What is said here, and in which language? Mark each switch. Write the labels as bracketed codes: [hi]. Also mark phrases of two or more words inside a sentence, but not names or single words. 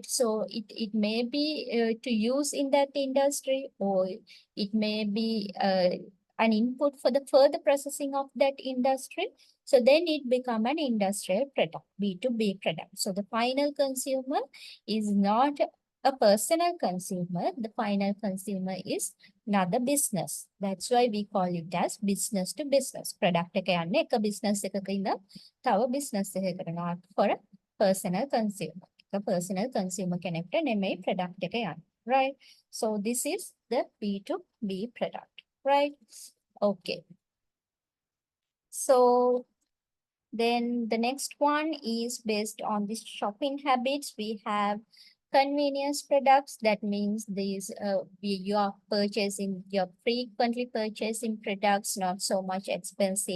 [en] So it may be to use in that industry, or it may be an input for the further processing of that industry. So then it become an industrial product, B2B product. So the final consumer is not a personal consumer. The final consumer is another business. That's why we call it as business to business. [si] Product එක යන්නේ එක business එකක ඉඳන් තව business එකකට, [en] not for a personal consumer. The personal consumer [si] කෙනෙක්ට නෙමෙයි product එක යන්නේ. [en] Right? So this is the B2B product. Right? Okay. So then the next one is based on the shopping habits. We have convenience products. That means these you are purchasing, you're frequently purchasing products, not so much expensive.